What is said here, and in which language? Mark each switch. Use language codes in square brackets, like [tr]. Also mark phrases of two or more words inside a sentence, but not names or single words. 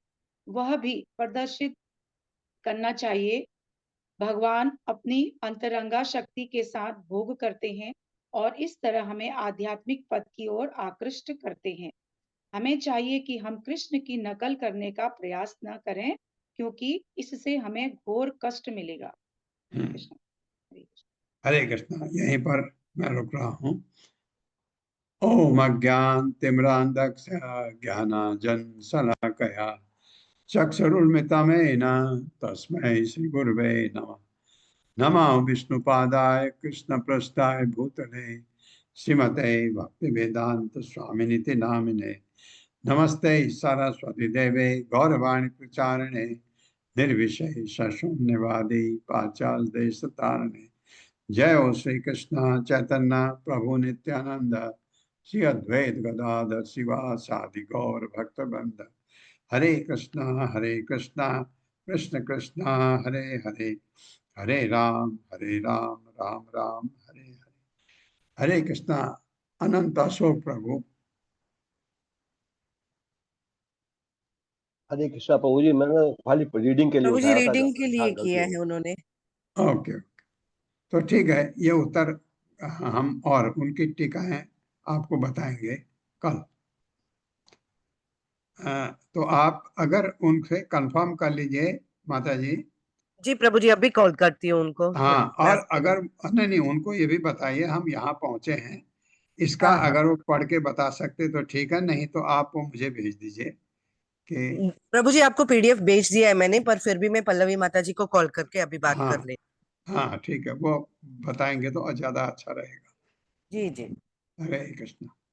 [hi] वह भी प्रदर्शित करना चाहिए भगवान अपनी अंतरंगा शक्ति के साथ भोग करते हैं और इस तरह हमें आध्यात्मिक पथ की ओर आकृष्ट करते हैं। हमें चाहिए कि हम कृष्ण की नकल करने का प्रयास न करें, क्योंकि इससे हमें घोर कष्ट मिलेगा। हरे कृष्णा। यहीं पर मैं रुक रहा हूँ। [sa] ओम अज्ञान तिमिरान्धस्य ज्ञानांजन शलाकया चक्षुरुन्मिलितं तस्मै श्री गुरवे नमः। नमः विष्णुपादाय कृष्णप्रेष्ठाय भूतले श्रीमते भक्तिवेदांत स्वामिनिति नामिने। नमस्ते सरस्वती देवे गौरवाणी प्रचारिणे निर्विशेष शून्यवादी पाश्चात्य देश तारिणे। जय हो श्री कृष्ण चैतन्य प्रभु नित्यानंद श्री अद्वैत गदाधर शिवासादि गौर भक्तवृंद। हरे कृष्णा कृष्ण कृष्णा हरे हरे, हरे राम राम राम हरे हरे। [hi] हरे कृष्णा। अनंत अशोक प्रभु। हरे कृष्णा प्रभु जी, मैंने खाली रीडिंग के लिए प्रभु जी उठाया था, रीडिंग के लिए गलती किया हो है उन्होंने। ओके ओके, तो ठीक है, ये उत्तर हम और उनकी टीकाएं आपको बताएंगे कल। तो आप अगर उनसे कंफर्म कर लीजिए माता जी। जी प्रभु जी, अभी कॉल करती हूँ उनको। हाँ, और अगर नहीं उनको ये भी बताइए हम यहाँ पहुंचे हैं, इसका हाँ, हाँ। अगर वो पढ़ के बता सकते तो ठीक है, नहीं तो आप वो मुझे भेज दीजिए कि प्रभु जी आपको पीडीएफ भेज दिया है मैंने, पर फिर भी मैं पल्लवी माता जी को कॉल करके अभी बात हाँ कर ले। हाँ ठीक है, वो बताएंगे तो ज्यादा अच्छा रहेगा। जी जी। हरे कृष्ण।